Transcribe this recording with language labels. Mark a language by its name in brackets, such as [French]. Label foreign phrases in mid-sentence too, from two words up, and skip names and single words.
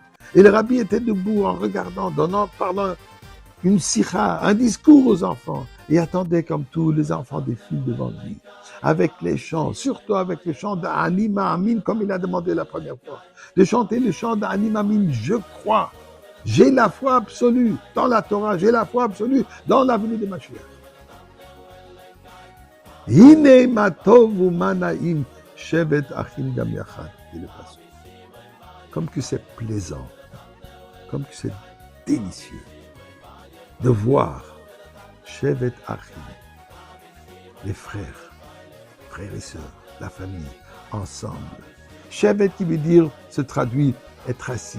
[French] Et le rabbi était debout en regardant, parlant une sikha, un discours aux enfants, et attendait comme tous les enfants défilent devant lui, avec les chants, surtout avec le chant d'Anima Amin, comme il a demandé la première fois, de chanter le chant d'Anima Amin, je crois, j'ai la foi absolue dans la Torah, j'ai la foi absolue dans la venue de Mashiach. [Hebrew] הנה מה טוב ומה נעים שבת אחים גם יחד, [French] dit le passage. Comme que c'est plaisant, comme que c'est délicieux de voir [Hebrew] שבת אחים, [French] les frères et sœurs, la famille, ensemble. Shevet qui veut dire, se traduit, être assis.